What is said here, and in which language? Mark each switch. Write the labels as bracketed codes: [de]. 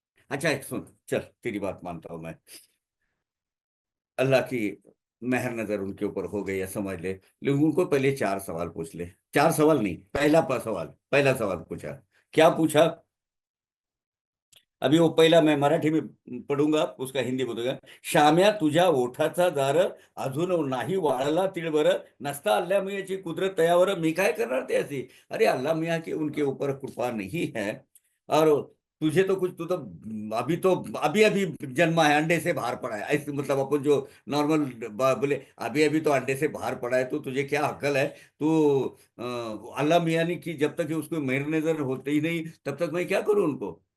[hi] अच्छा एक सुन, चल तेरी बात मानता हूं मैं, अल्लाह की मेहर नजर उनके ऊपर हो गई है समझ ले, लेकिन उनको पहले 4 सवाल पूछ ले। 4 सवाल नहीं, पहला सवाल पूछा। क्या पूछा, अभी वो पहिला मैं मराठी में पढ़ूंगा, उसका हिंदी बोलूंगा। [mr] श्याम्या तुझ्या ओठाचा दार अजून नाही वाळला तिळभर, नसता अल्लाह मियाँची कुदरत तयावर मी काय करणार त्याची। [hi] अरे अल्लाह मियाँ की उनके ऊपर कृपा नहीं है, और तुझे तो कुछ, तू तो अभी तो अभी अभी जन्मा है, अंडे से बाहर पड़ा है, ऐसे मतलब अपन जो नॉर्मल बोले, अभी अभी तो अंडे से बाहर पड़ा है, तो तुझे क्या अक्ल है। तू अल्लाह मियाँ ने की जब तक उसको मेहर नजर होते ही नहीं तब तक मैं क्या करूं उनको।